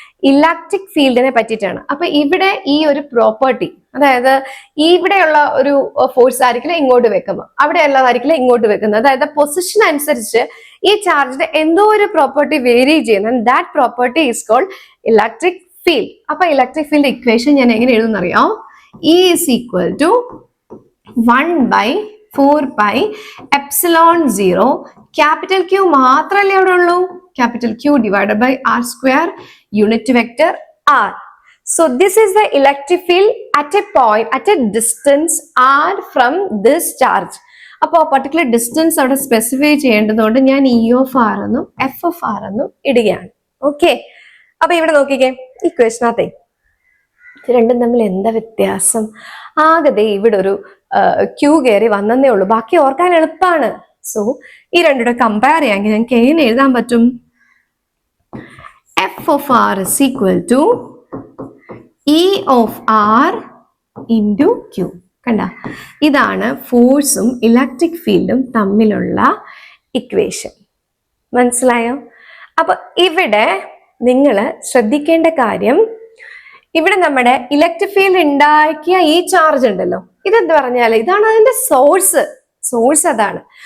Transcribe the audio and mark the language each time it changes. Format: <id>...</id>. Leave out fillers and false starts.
<ml>Electric ഫീൽഡിനെ പറ്റിയിട്ടാണ്. അപ്പൊ ഇവിടെ ഈ ഒരു പ്രോപ്പർട്ടി, അതായത് ഇവിടെയുള്ള ഒരു ഫോഴ്സ് ആയിരിക്കില്ല ഇങ്ങോട്ട് വെക്കുമ്പോൾ, അവിടെ ഉള്ളതായിരിക്കില്ല ഇങ്ങോട്ട് വെക്കുന്നത്, അതായത് പൊസിഷൻ അനുസരിച്ച് ഈ ചാർജിന്റെ എന്തോ ഒരു പ്രോപ്പർട്ടി വേരി ചെയ്യുന്ന</ml> <en>That property is called electric field.</en> <ml>അപ്പൊ ഇലക്ട്രിക് ഫീൽഡ് ഇക്വേഷൻ ഞാൻ എങ്ങനെ എഴുതുന്നറിയാം?</ml> <en>E is equal to 1 by 4 pi epsilon 0 capital Q</en> <ml>മാത്രമല്ലേ അവിടെ ഉള്ളൂ,</ml> <en>capital Q divided by r square unit vector r. So this is the electric field at a point, at a distance r from this charge.</en> <ml>അപ്പോൾ particular distance അവിടെ specify ചെയ്യേണ്ടതുകൊണ്ട് ഞാൻ E of r എന്നും F of r എന്നും ഇടുകയാണ്. Okay, അപ്പൊ ഇവിടെ നോക്കിക്കേ, ഇക്വേഷനകത്തെ രണ്ടും തമ്മിൽ എന്താ വ്യത്യാസം? ആകെ ഇവിടെ ഒരു ക്യൂ കയറി വന്നേ ഉള്ളൂ, ബാക്കി ഓർക്കാൻ എളുപ്പമാണ്. സോ ഈ രണ്ടുകൂടെ കമ്പയർ ചെയ്യാമെങ്കിൽ ഞങ്ങൾക്ക് എങ്ങനെ എഴുതാൻ പറ്റും?</ml> <en>F of r is equal to E of r into Q.</en> <ml>കണ്ട, ഇതാണ് ഫോഴ്സും ഇലക്ട്രിക് ഫീൽഡും തമ്മിലുള്ള ഇക്വേഷൻ. മനസ്സിലായോ? അപ്പൊ ഇവിടെ നിങ്ങൾ ശ്രദ്ധിക്കേണ്ട കാര്യം, ഇവിടെ നമ്മുടെ ഇലക്ട്രിക് ഫീൽഡ് ഉണ്ടാക്കിയ ഈ ചാർജ് ഉണ്ടല്ലോ, ഇതെന്ത് പറഞ്ഞാൽ ഇതാണ് അതിന്റെ സോഴ്സ് അതാണ്.</ml>